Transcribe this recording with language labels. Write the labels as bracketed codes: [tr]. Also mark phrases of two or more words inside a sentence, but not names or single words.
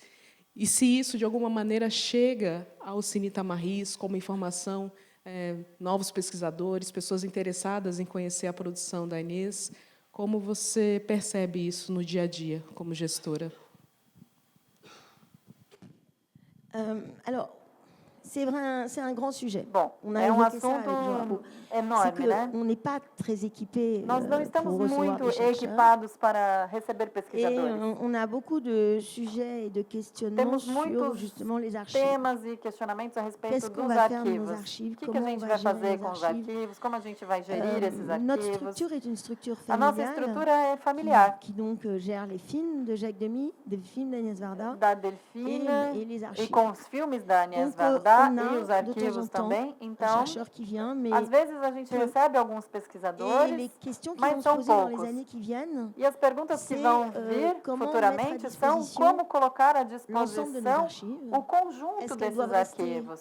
[pt] E se isso, de alguma maneira, chega ao Cine Itamar como informação, novos pesquisadores, pessoas interessadas em conhecer a produção da Inês, como você percebe isso no dia a dia, como gestora? [fr] Alors, c'est un grand sujet. [pt] Bom, é assunto enorme, né? [fr] On n'est pas très équipé. [pt] Nós não estamos muito equipados para receber pesquisadores. [fr] On a beaucoup de sujets et de questionnements sur justement les archives. [pt] Temas e questionamentos a respeito dos arquivos. O que a gente vai fazer com os arquivos? Como a gente vai gerir esses arquivos? [fr] Notre structure est une structure [pt] A nossa estrutura é familiar. [fr] Qui donc gère les films de Jacques Demy, des films d'Agnès Varda, [pt] da Delphine [fr] et les archives. [pt] E com os filmes da Agnès Varda e os arquivos também. Então, às vezes a gente recebe alguns pesquisadores, mas são poucos. E as perguntas que vão vir futuramente são como colocar à disposição o conjunto desses arquivos.